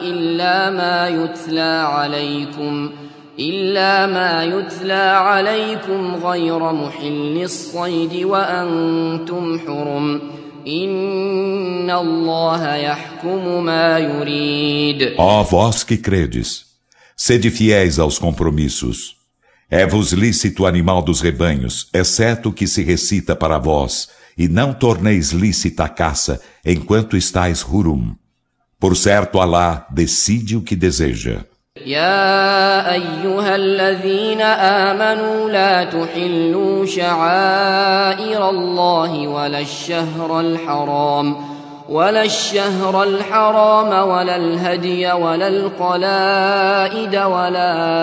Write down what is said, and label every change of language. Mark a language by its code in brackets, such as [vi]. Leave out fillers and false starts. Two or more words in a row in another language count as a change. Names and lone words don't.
[ar] إلا ما يتلى عليكم غير محل الصيد وأنتم حرم إن الله يحكم ما يريد. [pt] Ó vós que credes, sede fiéis aos compromissos. É-vos lícito o animal dos rebanhos, exceto o que se recita para vós, e não torneis lícita a caça, enquanto estáis hurum. Por certo, Alá decide o que deseja. [ar] يا أيها الذين آمنوا لا تحلوا شعائر الله ولا الشهر الحرام ولا الهدي ولا القلائد ولا